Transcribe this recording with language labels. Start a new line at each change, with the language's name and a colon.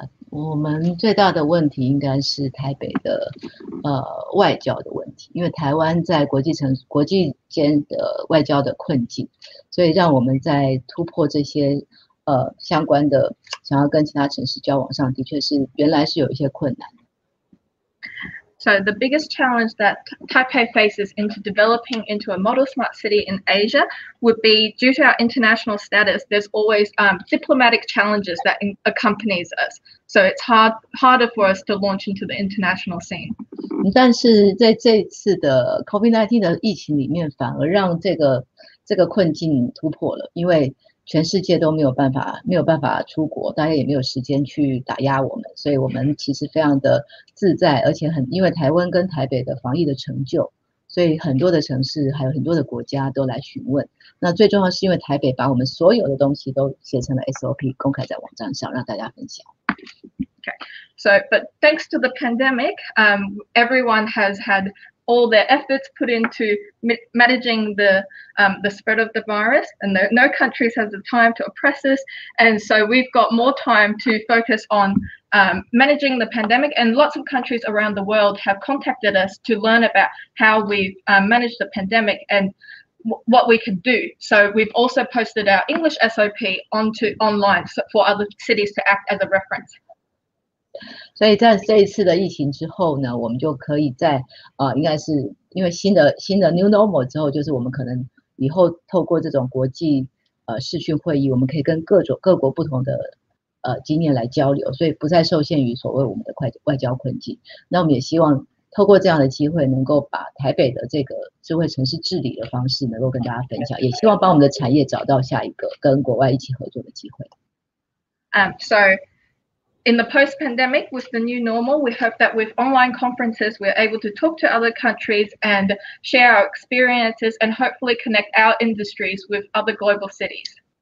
Chinese: 我们最大的问题应该是台北的外交的问题，因为台湾在国际间的外交的困境，所以让我们在突破这些相关的想要跟其他城市交往上，的确是原来是有一些困难。
English: So the biggest challenge that Taipei faces into developing into a model smart city in Asia would be due to our international status. There's always diplomatic challenges that accompanies us. So it's harder for us to launch into the international scene.
Chinese: 但是在这一次的 COVID-19 的疫情里面，反而让这个困境突破了，因为全世界都没有办法出国，大家也没有时间去打压我们，所以我们其实非常的自在，而且因为台湾跟台北的防疫的成就，所以很多的城市还有很多的国家都来询问。那最重要是因为台北把我们所有的东西都写成了 SOP， 公开在网站上让大家分享。
English: Okay. So, but thanks to the pandemic, everyone has had all their efforts put into managing the spread of the virus, and no countries has the time to oppress us, and so we've got more time to focus on managing the pandemic, and lots of countries around the world have contacted us to learn about how we've managed the pandemic and what we can do. So we've also posted our English SOP online for other cities to act as a reference.
Chinese: 所以在这一次的疫情之后呢，我们就可以在应该是因为新的
English: New Normal
Chinese: 之后，就是我们可能以后透过这种国际视讯会议，我们可以跟各国不同的经验来交流，所以不再受限于所谓我们的外交困境。那我们也希望透过这样的机会，能够把台北的这个智慧城市治理的方式能够跟大家分享，也希望帮我们的产业找到下一个跟国外一起合作的机会。
English: So in the post-pandemic, with the new normal, we hope that with online conferences, we're able to talk to other countries and share our experiences and hopefully connect our industries with other global cities.